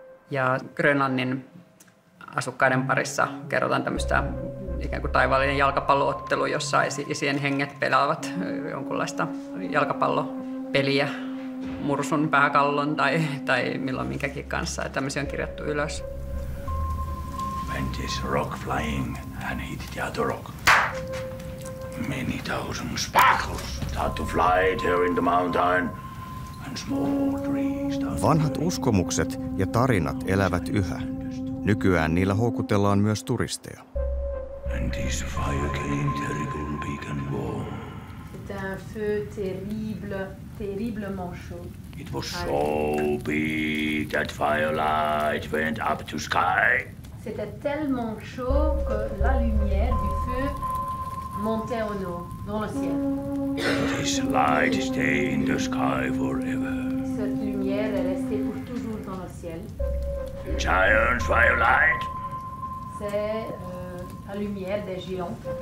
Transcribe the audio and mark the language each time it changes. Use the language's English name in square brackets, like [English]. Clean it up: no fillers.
[Finnish] Ja Grönlannin asukkaiden parissa kerrotaan tämmöistä ikään kuin taivaallinen jalkapalloottelu, jossa isien henget pelaavat jonkunlaista jalkapallopeliä mursun, pääkallon tai milloin minkäkin kanssa. Ja tämmöisiä on kirjattu ylös. [English] Went this rock flying and hit the other rock. Many thousand sparkles start to fly there in the mountain and small trees. [Finnish] Vanhat uskomukset ja tarinat elävät yhä. Nykyään niillä houkutellaan myös turisteja. [English] And this fire came terrible, big and warm. [French] C'était un feu terriblement chaud. [English] It was so big that firelight went up to sky. [French] C'était tellement chaud que la lumière du feu montait dans le ciel. [English] This light stayed in the sky forever. [French] Cette lumière est restée pour toujours dans le ciel. [English] Giant firelight. [French] C'est la lumière des géants.